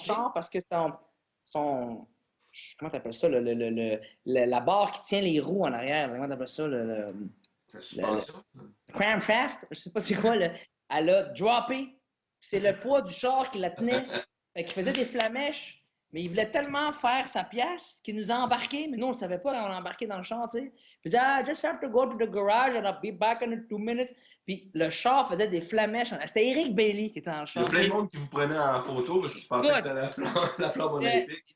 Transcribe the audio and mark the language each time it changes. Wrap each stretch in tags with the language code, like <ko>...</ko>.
<fr>char parce que son comment t'appelles ça, la barre qui tient les roues en arrière, comment t'appelles ça, Sa le suspension. crankshaft, je sais pas c'est quoi, elle a droppé. C'est le poids du char qui la tenait. Fait qu'il faisait des flamèches. Mais il voulait tellement faire sa pièce qu'il nous a embarqués. Mais nous, on ne savait pas quand on a embarqué dans le char, tu sais. Il disait,</fr> <en>I just have to go to the garage and I'll be back in 2 minutes.</en> <fr>Puis le char faisait des flamèches. C'était Eric Bailey qui était dans le Il y a char. plein de monde qui vous prenait en photo parce qu'ils pensaient que</fr> <en>Good.</en> <fr>c'était la flamme olympique.</fr>